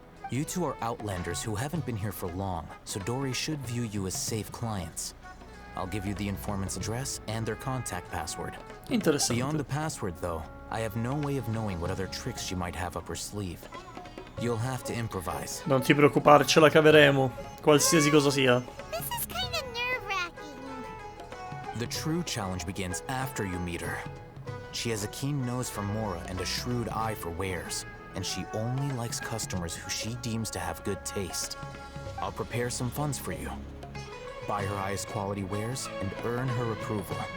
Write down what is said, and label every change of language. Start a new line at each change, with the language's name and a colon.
English: You two are outlanders who haven't been here for long, so Dory should view you as safe clients. I'll give you the informant's address and their contact password.
Italian: Interessante.
English: Beyond the password, though, I have no way of knowing what other tricks she might have up her sleeve. You'll have to improvise.
Italian: Non ti preoccupare, ce la caveremo, qualsiasi cosa sia.
English: This is kind of nerve-wracking. The true challenge begins after you meet her. She has a keen nose for Mora and a shrewd eye for wares. and she only likes customers who she deems to have good taste. I'll prepare some funds for you. Buy her highest quality wares and earn her approval.